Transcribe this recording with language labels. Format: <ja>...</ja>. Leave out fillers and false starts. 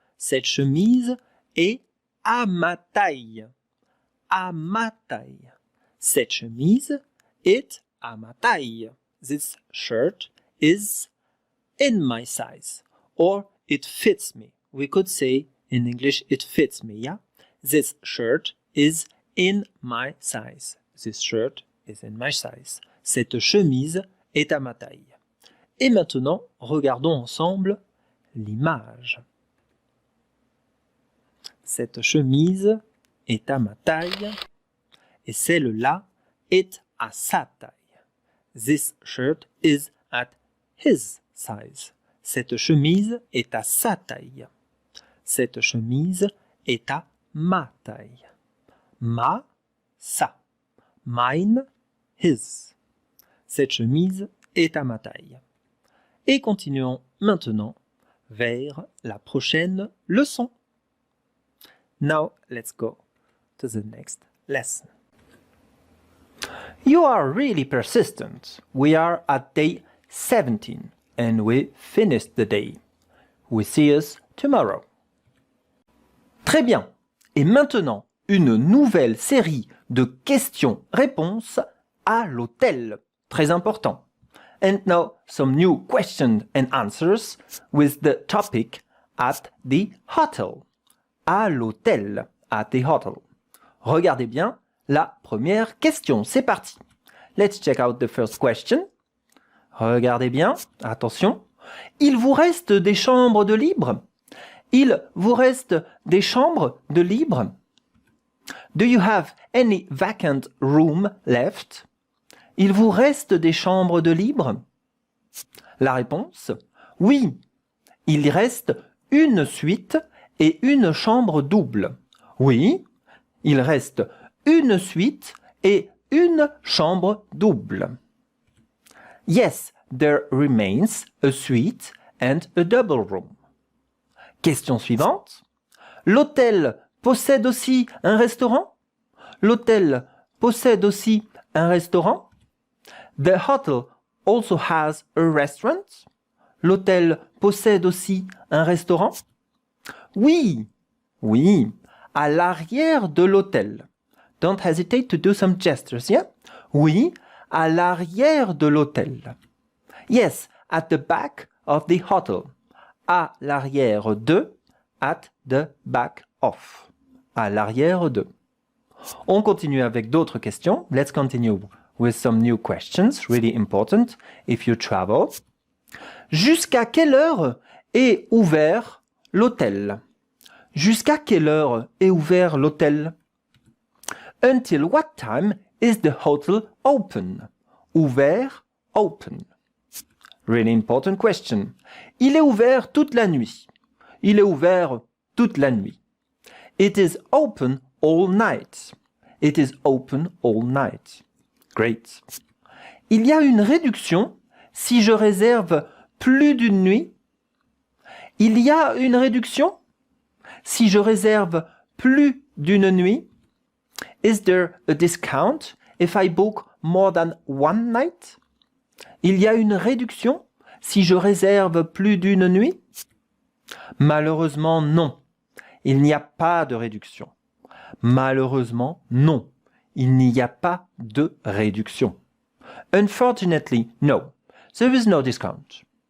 <fr>Cette chemise est à ma taille, à ma taille. Cette chemise est à ma taille.</fr> <en>This shirt is in my size, or it fits me. We could say in English, it fits me, yeah? This shirt is in my size. This shirt is in my size.</en> <fr>Cette chemise est à ma taille. Et maintenant, regardons ensemble l'image. Cette chemise est à ma taille et celle-là est à sa taille.</fr> <en>This shirt is at his size.</en> <fr>Cette chemise est à sa taille. Cette chemise est à ma taille. Ma, sa.</fr> <en>Mine, his.</en> <fr>Cette chemise est à ma taille. Et continuons maintenant vers la prochaine leçon.</fr> <en>Now let's go to the next lesson. You are really persistent. We are at day 17 and we finished the day. We see us tomorrow.</en> <fr>Très bien. Et maintenant, une nouvelle série de questions-réponses à l'hôtel. Très important.</fr> <en>And now some new questions and answers with the topic at the hotel.</en> <fr>À l'hôtel,</fr> <en>at the hotel.</en> <fr>Regardez bien la première question. C'est parti.</fr> <en>Let's check out the first question.</en> <fr>Regardez bien, attention. Il vous reste des chambres de libre? Il vous reste des chambres de libre?</fr> <en>Do you have any vacant room left?</en> <fr>Il vous reste des chambres de libre? La réponse, oui. Il reste une suite et une chambre double. Oui, il reste une suite et une chambre double.</fr> <en>Yes, there remains a suite and a double room.</en> <fr>Question suivante. L'hôtel possède aussi un restaurant? L'hôtel possède aussi un restaurant?</fr> <en>The hotel also has a restaurant?</en> <fr>L'hôtel possède aussi un restaurant? Oui, oui, à l'arrière de l'hôtel.</fr> <en>Don't hesitate to do some gestures, yeah?</en> <fr>Oui, à l'arrière de l'hôtel.</fr> <en>Yes, at the back of the hotel.</en> <fr>À l'arrière de,</fr> <en>at the back of.</en> <fr>À l'arrière de. On continue avec d'autres questions.</fr> <en>Let's continue with some new questions, really important if you travel.</en> <fr>Jusqu'à quelle heure est ouvert l'hôtel? Jusqu'à quelle heure est ouvert l'hôtel?</fr> <en>Until what time is the hotel open? Ouvert, open. Really important question.</en> <fr>Il est ouvert toute la nuit. Il est ouvert toute la nuit.</fr> <en>It is open all night. It is open all night. Great.</en> <fr>Il y a une réduction si je réserve plus d'une nuit. Il y a une réduction si je réserve plus d'une nuit.</fr> <en>Is there a discount if I book more than one night?</en> <fr>Il y a une réduction si je réserve plus d'une nuit? Malheureusement, non. Il n'y a pas de réduction. Malheureusement, non. Il n'y a pas de réduction.</fr> <en>Unfortunately, no. There is no discount.</en>